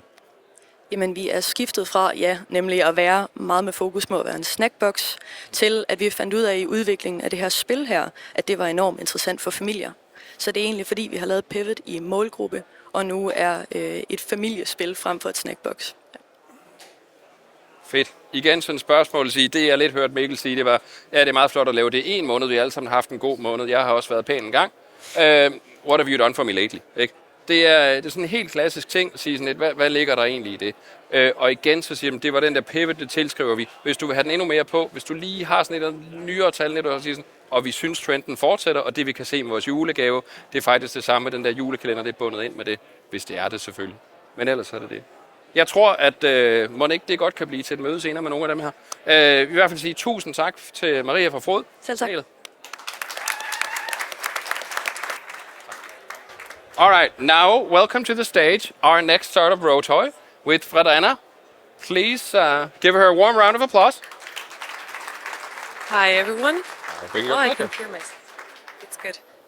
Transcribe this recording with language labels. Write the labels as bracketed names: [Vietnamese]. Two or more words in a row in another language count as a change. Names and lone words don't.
[Danish] Jamen, vi er skiftet fra, nemlig at være meget med fokus på at være en snackbox, til at vi fandt ud af i udviklingen af det her spil her, at det var enormt interessant for familier. Så det er egentlig fordi, vi har lavet pivot i målgruppe, og nu er et familiespil frem for et snackbox. Fedt. Igen sådan et spørgsmål at sige, det jeg lidt hørt Mikkel sige, det var, ja, det er meget flot at lave det en måned, vi alle sammen har haft en god måned, jeg har også været pæn en gang. [English] What have you done for me lately? [Danish] Ikke? Det er sådan en helt klassisk ting at sige sådan lidt, hvad ligger der egentlig i det? Og igen så siger man, det var den der pivot, det tilskriver vi. Hvis du vil have den endnu mere på, hvis du lige har sådan et nyere tal, lidt, og, sådan, og vi synes trenden fortsætter, og det vi kan se med vores julegave, det er faktisk det samme med den der julekalender, det er bundet ind med det, hvis det er det selvfølgelig. Men ellers er det det. Jeg tror, at Monique, det godt kan blive til et møde senere med nogle af dem her. Vi vil i hvert fald sige tusind tak til Maria fra Frod. Selv tak. [English] All right, now welcome to the stage, our next startup, Rotoy, with Fredana. Please give her a warm round of applause. Hi, everyone. Bring your I can hear myself. It's good.